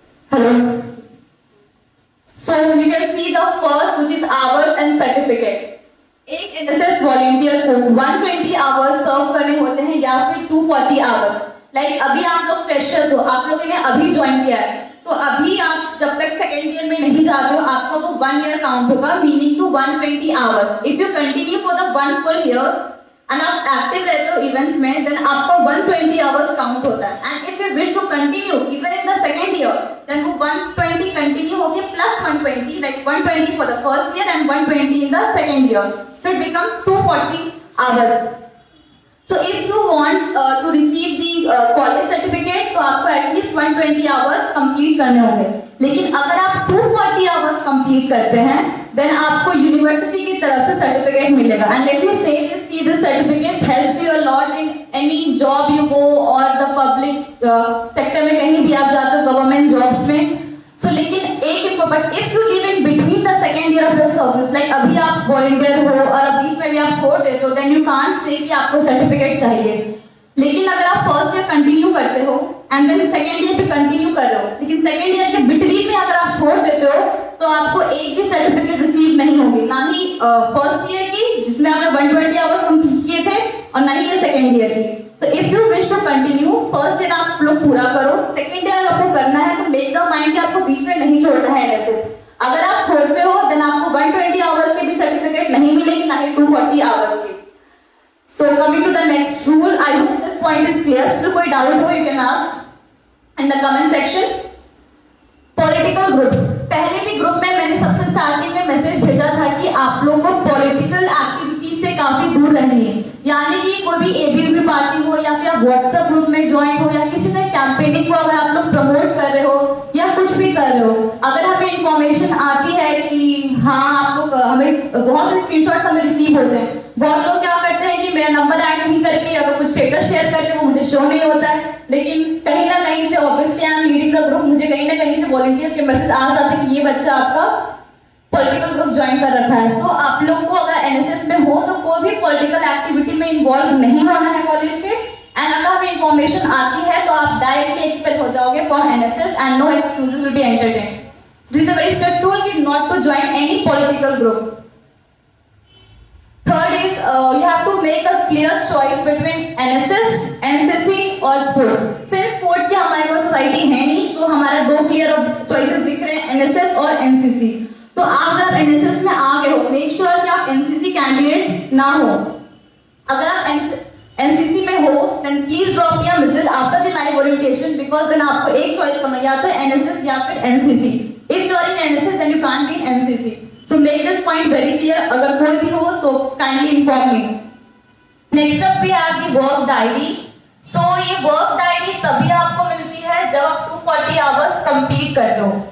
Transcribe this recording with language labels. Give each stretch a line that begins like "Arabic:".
English: Hello. So you can see the first which is hours and certificate.
Hindi: एक NSS volunteer को 120 hours सर्व करने होते हैं या फिर 240 आवर्स। लाइक अभी आप लोग फ्रेशर्स हो, आप लोगों ने अभी ज्वाइन किया है, तो अभी आप जब तक सेकेंड ईयर में नहीं जाते हो आपका वो 1 ईयर काउंट होगा, meaning to 120 hours.
English: if you continue for the 1 full year
Hindi: and आप एक्टिव रहते हो इवेंट्स में, देन आपका 120 आवर्स काउंट होता है.
English: and if you wish to continue even in the second year, then
Hindi: वो 120 कंटिन्यू होके
English: Plus 120, like 120 for the first year and 120 in the second year, so it becomes 240 hours. So if you want to receive the college certificate,
Hindi: तो आपको
English: at least 120 hours complete करने होंगे.
Hindi: लेकिन अगर आप 240 hours complete करते हैं, then आपको यूनिवर्सिटी की तरफ से सर्टिफिकेट मिलेगा.
English: And let me say this कि this certificate helps you a lot in any job you go or the public sector में
Hindi: कहीं भी आप जाते हो
English: government jobs में. So लेकिन एक but if you live in between the second year of the service, like
Hindi: अभी आप volunteer हो और अब बीच में भी आप छोड़ देते हो,
English: then you can't say
Hindi: कि आपको सर्टिफिकेट चाहिए. लेकिन अगर आप फर्स्ट ईयर कंटिन्यू करते हो एंड देन सेकेंड ईयर भी कंटिन्यू कर रहे हो, लेकिन सेकेंड ईयर के बिटवीन में अगर आप छोड़ देते हो तो आपको एक भी सर्टिफिकेट रिसीव नहीं होगी, ना ही फर्स्ट ईयर की जिसमें आपने 120 आवर्स कंप्लीट किए थे और ना ही ये सेकेंड ईयर की. तो
English: if you wish to continue,
Hindi: first year आप लोग पूरा करो, सेकेंड ईयर आपको करना है तो
English: make the mind
Hindi: कि आपको बीच में नहीं छोड़ना है एनएसएस. अगर आप छोड़ते हो देन आपको 120 आवर्स के भी सर्टिफिकेट नहीं मिलेगी, ना ही 240 आवर्स के.
English: So coming to the next rule, I hope this point is clear. Still
Hindi: कोई डाउट हो
English: you can ask in the comment section. Political groups.
Hindi: पहले भी ग्रुप में मैंने सबसे स्टार्टिंग में मैसेज भेजा था कि आप लोगों को पॉलिटिकल एक्टिविटी से काफी दूर रहनी है. यानी कि कोई भी एबीवीपी पार्टी हो या फिर आप व्हाट्सएप ग्रुप में ज्वाइन हो या किसी ने कैंपेनिंग को अगर आप लोग प्रमोट कर रहे हो या कुछ भी कर रहे हो, अगर हमें इंफॉर्मेशन आती है कि हाँ आप लोग, हमें बहुत से स्क्रीनशॉट्स हमें रिसीव होते हैं. बहुत लोग क्या करते हैं कि मेरा नंबर ऐड नहीं करके अगर कुछ स्टेटस शेयर करते वो मुझे शो नहीं होता है, लेकिन कहीं ना कहीं से obviously
English: I am leading the group,
Hindi: मुझे कहीं ना कहीं से वॉलंटियर्स के मैसेज आ जाते हैं कि ये बच्चा आपका पॉलिटिकल ग्रुप ज्वाइन कर रखा है. सो आप लोग को अगर एनएसएस में हो तो कोई भी पॉलिटिकल एक्टिविटी में इन्वॉल्व नहीं होना है कॉलेज के. एंड अगर हमें इन्फॉर्मेशन आती है तो आप डायरेक्टली एक्सपेल हो जाओगे for NSS and
English: No excuses will be entertained. This is a very strict rule कि not to join any political group. Third is you have to make a clear choice between NSS, NCC और sports.
Hindi: Since sports की हमारे पास society है नहीं, तो हमारा दो clear choices दिख रहे हैं, NSS और NCC. तो आप अगर NSS में आ गए हो,
English: make sure
Hindi: कि आप NCC कैंडिडेट ना हो. अगर आप NCC में हो,
English: then please drop me a message after the live orientation because then
Hindi: आपको एक चॉइस करना है, या तो NSS या फिर NCC.
English: If you are in NSS, then you can't be in NCC. So make this point very clear.
Hindi: अगर कोई भी हो तो
English: kindly inform me. Next up we have the work diary.
Hindi: So ये work diary तभी आपको मिलती है जब आप 240 hours complete करते हो.